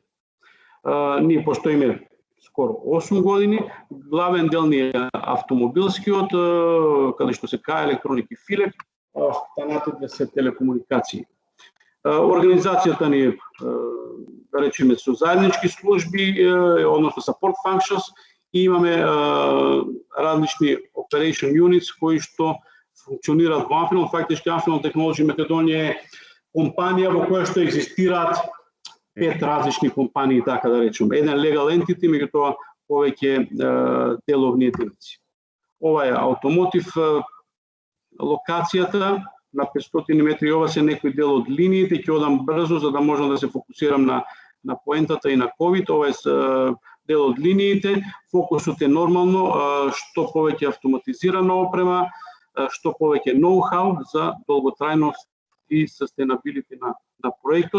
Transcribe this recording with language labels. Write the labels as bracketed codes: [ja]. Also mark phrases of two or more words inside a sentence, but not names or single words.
[mk] Ние постоиме скоро 8 години, главен дел ни е автомобилскиот, каде што се КА електроники Филеп, останатите се телекомуникации. Организацијата ни е, да речеме, со заеднички служби, односно [en] support functions, [mk] и имаме различни [en] operation units [mk] кои што функционираат во Amphenol. Фактички Amphenol Technology Македонија е компанија во која што екзистираат 5 различни компании, така да речеме. [en] Еден legal entity, [mk] меѓутоа повеќе деловни единици. Ова е автомотив, локацијата на 500 метри, ова се некој дел од линиите, ќе одам брзо за да можам да се фокусирам на поентата и на COVID. Ова е дел од линиите. Фокусот е нормално што повеќе автоматизирана опрема, што повеќе ноу-хау за долготрајност и sustainability на проектот.